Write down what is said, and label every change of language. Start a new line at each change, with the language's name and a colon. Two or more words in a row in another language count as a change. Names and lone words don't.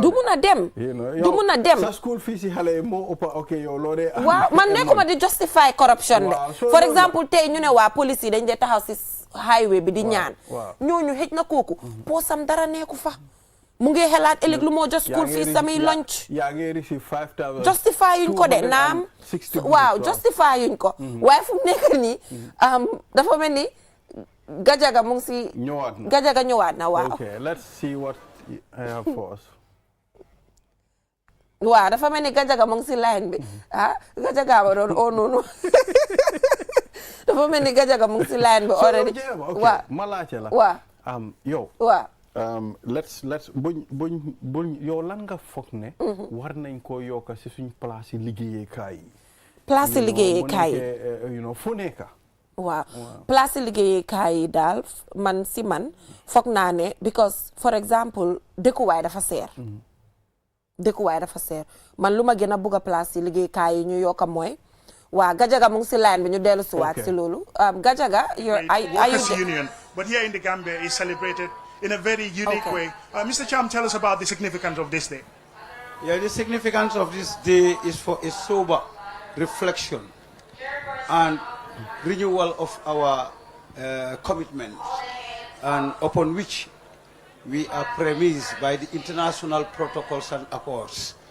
Wolof: du mun a dem. du mun a dem. sa school fii si xale yi moo ëpp ok yow loo dee. waaw man nekkuma di
English: justify corruption
Wolof: de.
English: for exemple
Wolof: tey ñu ne waa police yi dañ dee taxaw si highway bi di ñaan. ñooñu xëj na kooku. poosam dara nekku fa. mu ngi xelaat ëllëg lu moo jox school fii samay lunch. yaa ngi receive 5,000. justify yuñ ko de naam. waaw justify yuñ ko. waaye fu mu nekk nii dafa mel ni gajaga mu ngi si. ñëwaat na gajaga ñëwaat na waaw.
English: okay let's see what I have for us.
Wolof: waaw dafa mel ni gajaga mu ngi si line bi gajaga ba doon oh noonu dafa mel ni gajaga mu ngi si line bi already. waaw ma laajte la. waaw yow. waaw. let's buñ yow lan nga foog ne. war nañ koo yokk si suñ place yi liggéeyukaay yi. place yi liggéeyukaay yi fu nekk. waaw place yi liggéeyukaay yi daal man foog naa ne because for example dëkkuwaay dafa seer. dëkkuwaay dafa seer man lu ma gën a bugg a place yi liggéeyukaay yi ñu yokk mooy waa Gajaga mu ngi si line bi ñu dellu si waat si loolu. Gajaga
English: Workers' Union, but here in the Gambia is celebrated in a very unique way. Mr. Cham, tell us about the significance of this day. Yeah, the significance of this day is for a sober reflection and renewal of our commitment, and upon which we are premised by the international protocols and accords.